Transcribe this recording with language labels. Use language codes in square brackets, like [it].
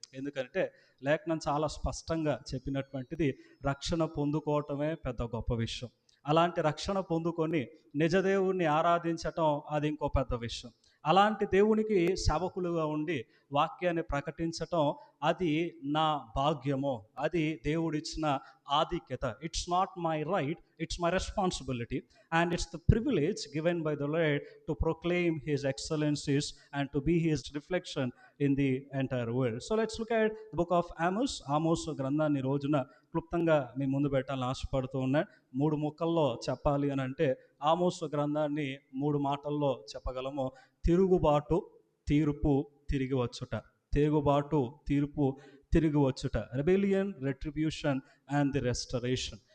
[te] ఎందుకంటే లేఖనం చాలా స్పష్టంగా చెప్పినటువంటిది, రక్షణ పొందుకోవటమే పెద్ద గొప్ప విషయం. అలాంటి రక్షణ పొందుకొని నిజదేవుణ్ణి ఆరాధించటం అది ఇంకో పెద్ద విషయం. అలాంటి దేవునికి సేవకులుగా ఉండి వాక్యాన్ని ప్రకటించటం అది నా భాగ్యము, అది దేవుడిచ్చిన ఆధిక్యత. [en] It's not my right, it's my responsibility and it's the privilege given by the Lord to proclaim his excellencies and to be his reflection in the entire world. So let's look at the book of Amos. [te] Amos గ్రంథాన్ని రోజున క్లుప్తంగా మీ ముందు పెట్టాలని ఆశపడుతూ ఉన్నాను. 3 ముక్కల్లో చెప్పాలి అని అంటే ఆమోస్ గ్రంథాన్ని 3 మాటల్లో చెప్పగలము. తిరుగుబాటు, తీర్పు, తిరిగి వచ్చుట. తిరుగుబాటు, తీర్పు, తిరిగి వచ్చుట. [en] Rebellion, retribution and the restoration.